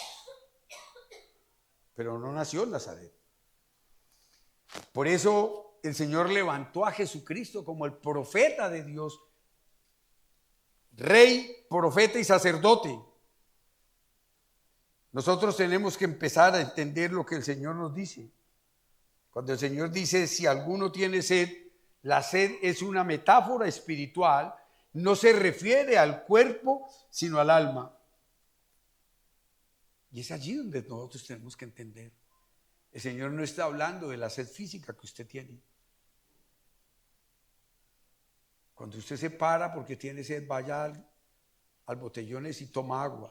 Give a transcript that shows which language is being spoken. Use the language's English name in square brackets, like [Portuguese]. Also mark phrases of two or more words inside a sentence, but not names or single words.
[Spanish] Pero no nació en Nazaret. Por eso el Señor levantó a Jesucristo como el profeta de Dios, rey, profeta y sacerdote. Nosotros tenemos que empezar a entender lo que el Señor nos dice. Cuando el Señor dice, si alguno tiene sed, la sed es una metáfora espiritual, no se refiere al cuerpo, sino al alma. Y es allí donde nosotros tenemos que entender. El Señor no está hablando de la sed física que usted tiene. Cuando usted se para porque tiene sed, vaya al botellones y toma agua.